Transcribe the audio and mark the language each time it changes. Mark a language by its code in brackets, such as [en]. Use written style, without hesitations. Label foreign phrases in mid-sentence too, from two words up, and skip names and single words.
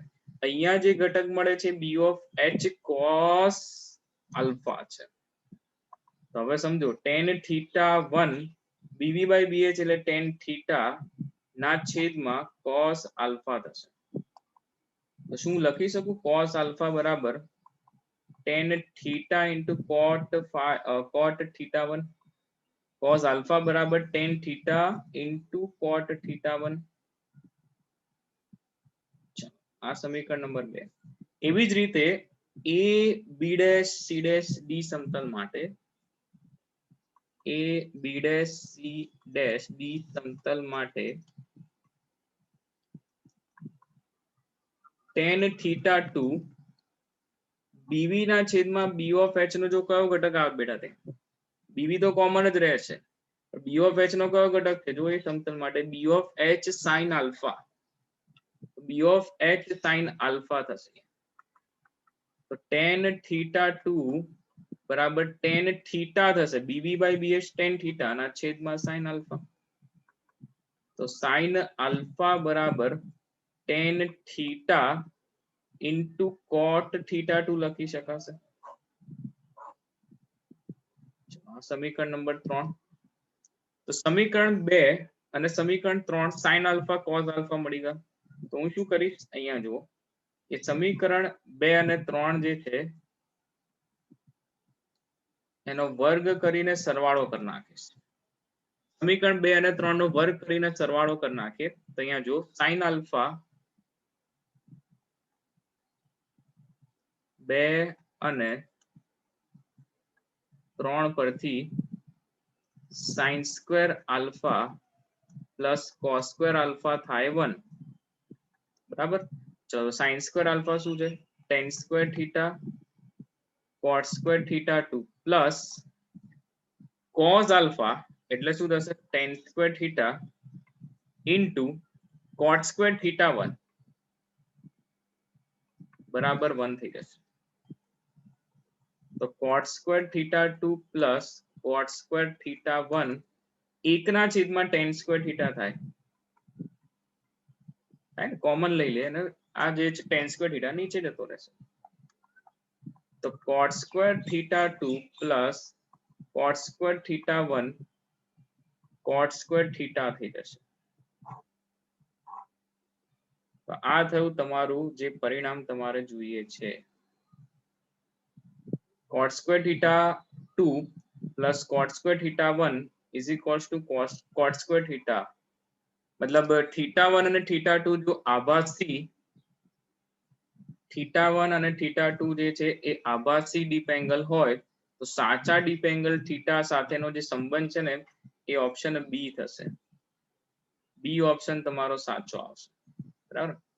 [gu] અહીંયા જે ઘટક મળે છે [en] b of h cos alpha [gu] છે. તો હવે સમજો [en] tan θ1 bv by bh [gu] એટલે [en] tan θ [gu] ના છેદમાં [en] cos alpha [gu] થશે. તો શું લખી શકું? [en] cos alpha [gu] બરાબર [en] tan theta into cot theta [gu] 1. [en] cos આલ્ફા બરાબર tan theta into cot theta 1. [gu] આ સમીકરણ નંબર 2. એવી જ રીતે [en] a b dash c dash d [gu] સમતલ માટે [en] a b dash c dash d [gu] સમતલ માટે [en] tan theta 2 bv [gu] ના છેદમાં [en] b of h [gu] નો જો કયો ઘટક આવે બેટા તે bv તો કોમન જ રહેશે. [en] b of h [gu] નો કયો ઘટક છે? જો એ સમતલ માટે [en] b of h sin alpha. b of h sin alpha થશે. [gu] તો [en] tan theta 2 [gu] બરાબર [en] tan theta [gu] થશે. [en] bv by bh tan theta [gu] ના છેદમાં [en] sin alpha. તો sin alpha બરાબર tan theta into cot theta 2 [gu] લખી શકાશે. સમીકરણ નંબર 3. તો સમીકરણ 2 અને સમીકરણ 3 [en] sin alpha cos alpha [gu] મળી ગયા. તો હું શું કરીશ? અહીંયા જુઓ, એ સમીકરણ 2 અને 3 જે છે એનો વર્ગ કરીને સરવાળો કરી નાખીશ. સમીકરણ 2 અને 3 નો વર્ગ કરીને સરવાળો કરી નાખીએ તો અહીંયા જો [en] sin alpha [gu] 2 અને 3 પરથી [en] sin square alpha plus cos square alpha [gu] થાય 1. બરાબર. ચલો [en] sin square alpha [gu] શું છે? [en] tan square theta cot square theta 2 plus cos alpha [gu] એટલે શું થશે? [en] tan square theta into cot square theta 1 બરાબર 1 [gu] થઈ જશે. [en] તો cot square theta 2 plus cot square theta 1 [gu] એકના છેદમાં [en] tan square theta થાય. [gu] કોમન લઈ લે અને આ જે છે [en] tan square theta [gu] નીચે જતો રહેશે. [en] તો cot square theta 2 plus cot square theta 1 cot square theta [gu] થઈ જશે. તો આ થયું તમારું જે પરિણામ તમારે જોઈએ છે. [en] cot square theta 2 plus cot square theta 1 is equals to cot square theta. [gu] मतलब theta 1 અને theta 2 જો આભાસી theta 1 અને theta 2 જે છે એ આભાસી [en] dip angle [gu] હોય તો સાચા [en] dip angle [gu] theta સાથેનો જે સંબંધ છે ને એ [en] option b [gu] થશે. [en] b option [gu] તમારો સાચો આવશે. બરાબર.